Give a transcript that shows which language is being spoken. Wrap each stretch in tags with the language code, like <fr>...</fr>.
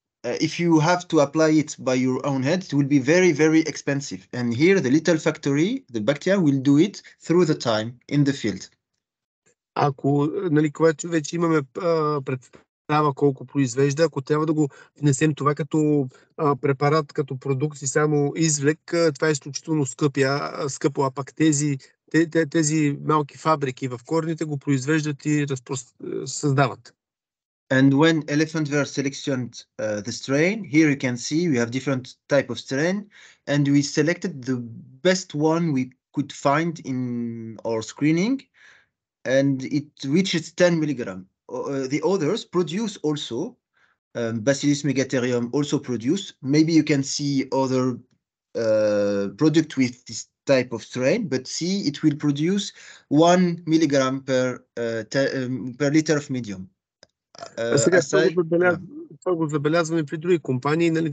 <en>If you have to apply it by your own head, it will be very, very expensive. And here, the little factory, the bacteria will do it through the time in the field.</en> <bg>Ако, когато вече имаме представа колко произвежда, ако трябва да го внесем това като препарат, като продукт и само извлек, това е изключително скъпо, а пак тези малки фабрики в корените го произвеждат и създават.</bg> <en>And when elephant were selectioned the strain, here you can see we have different type of strain, and we selected the best one we could find in our screening, and it reaches 10 milligram. The others produce also, Bacillus megatherium also produce. Maybe you can see other product with this type of strain, but see it will produce 1 milligram per liter of medium.</en> <bg>Сега това го забелязваме при други компании.</bg>